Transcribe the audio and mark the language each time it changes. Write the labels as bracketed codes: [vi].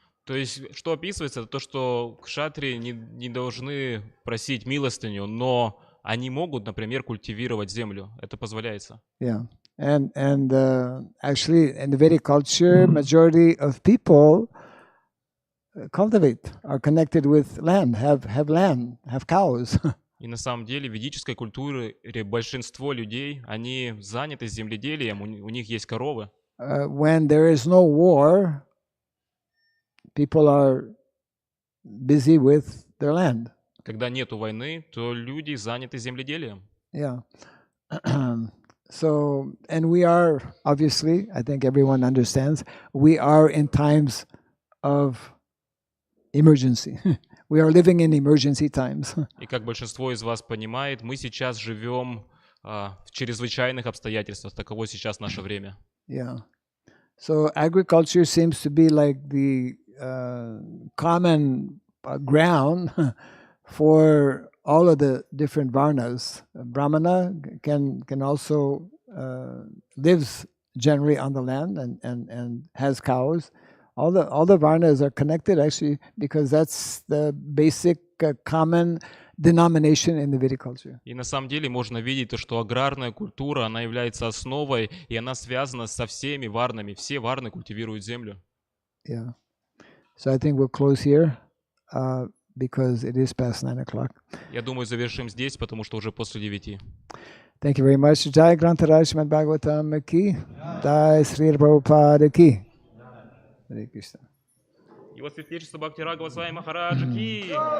[ru] То есть, что описывается, это то, что кшатрии не должны просить милостыню, но они могут, например, культивировать землю. Это позволяется. [en] Yeah, and actually, in the Vedic culture, majority of people cultivate, are connected with land, have land, have cows. [ru] И на самом деле в ведической культуре большинство людей, они заняты земледелием, у них есть коровы. [en] When there is no war, people are busy with their land. [ru] Когда нету войны, то люди заняты земледелием. [en] Yeah. So, and we are, obviously, I think everyone understands, we are in times of emergency. We are living in emergency times. [ru] И как большинство из вас понимает, мы сейчас живем в чрезвычайных обстоятельствах. Таково сейчас наше время. [en] Yeah. So agriculture seems to be like the common ground for all of the different varnas. Brahmana can also lives generally on the land and has cows. All the varnas are connected actually because that's the basic common denomination in the Vedic culture. [ru] И на самом деле можно видеть то, что аграрная культура, она является основой, и она связана со всеми варнами. Все варны культивируют землю. [en] Yeah. So I think we'll close here because it is past 9 o'clock. [ru] Я думаю, завершим здесь, потому что уже после 9. [en] Thank you very much. Jai Grantaraj Shrimad Bhagavatam ki. Jai Sri Prabhupada ki. Hare Krishna. [ru] Его святейшество Бхакти Рагхава Сввами Махараджа ки.